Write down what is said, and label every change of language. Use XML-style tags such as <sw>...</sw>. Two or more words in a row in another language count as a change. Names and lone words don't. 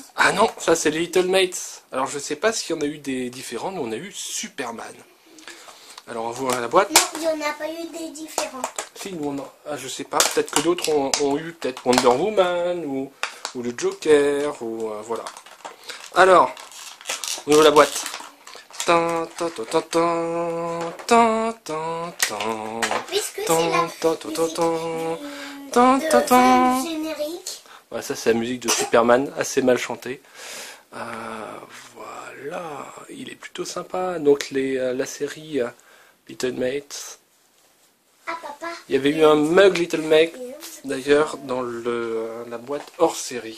<fr>Ah non, ça c'est les Little Mates. Alors je sais pas s'il y en a eu des différents, mais on a eu Superman. Alors on voit la boîte. Non, il n'y en a pas eu des différents. Si, nous on a... Ah, je sais pas, peut-être que d'autres ont eu peut-être Wonder Woman ou le Joker, ou voilà. Alors, on ouvre la boîte. Tan, tan, tan, tan, tan, tan, tan, tan. Puisque Tan, c'est la tan, tan, tan, tan. musique Tan, tan, de tan. générique. Ouais, ça c'est la musique de Superman, assez mal chantée. Voilà, il est plutôt sympa. Donc la série Little Mates. Ah, papa. Il y avait eu un mug Little Mates d'ailleurs dans la boîte hors série.</fr>